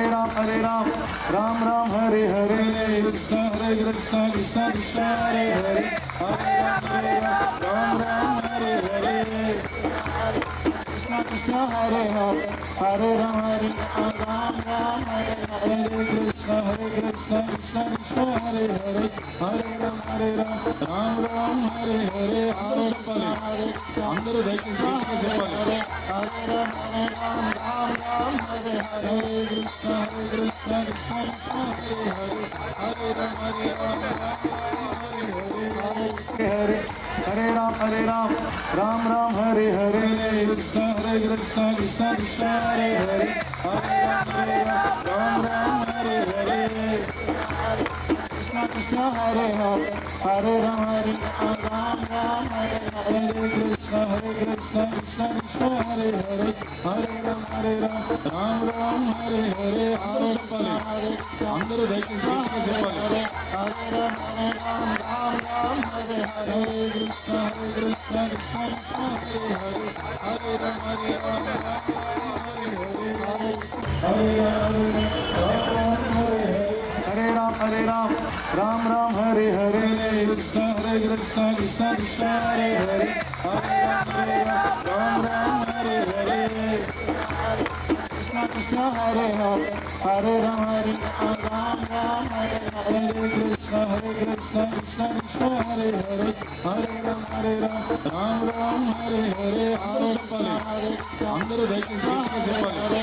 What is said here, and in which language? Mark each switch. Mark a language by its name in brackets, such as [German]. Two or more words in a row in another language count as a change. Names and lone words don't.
[Sanskrit] Hare Ram, Ram Ram Hare Hare, Krishna Krishna, Krishna Krishna Hare Hare, Hare Ram, Ram Ram Hare Hare, Krishna Krishna Hare Hare, Hare Ram, Ram Ram Hare Hare, Krishna Krishna, Krishna Krishna Hare Hare, Hare Ram, Ram Ram Hare Hare. [Telugu] చెప్పాలి అందరూ దయచేసి చెప్పాలి. [Sanskrit] Hare Ram, Ram Ram Hare Hare, Krishna Krishna, Krishna Krishna Hare Hare, Hare Ram, Hare Ram, Ram Ram Hare Hare, Krishna Krishna, Krishna Krishna Hare Hare, Hare Ram, Ram Ram Hare Hare, Krishna Krishna Hare Hare, Hare Ram, Ram Ram Hare Hare, Krishna Krishna, Krishna Krishna Hare Hare, Hare Ram, Ram Ram Hare Hare. [Telugu] చెప్పాలి అందరూ దయచేసి చెప్పాలి. [Sanskrit] Hare Ram, Ram Ram Hare Hare, Krishna Krishna, Krishna Krishna Hare Hare, Hare Ram, Ram Ram Hare Hare, Krishna Krishna, Krishna Krishna Hare Hare, Hare Ram, Ram Ram Hare Hare, Krishna Krishna Hare Hare, Hare Ram, Ram Ram Hare Hare, Krishna Krishna, Krishna Krishna Hare Hare, Hare Ram, Ram Ram Hare Hare. [Telugu] చెప్పాలి అందరూ దయచేసి చెప్పాలి.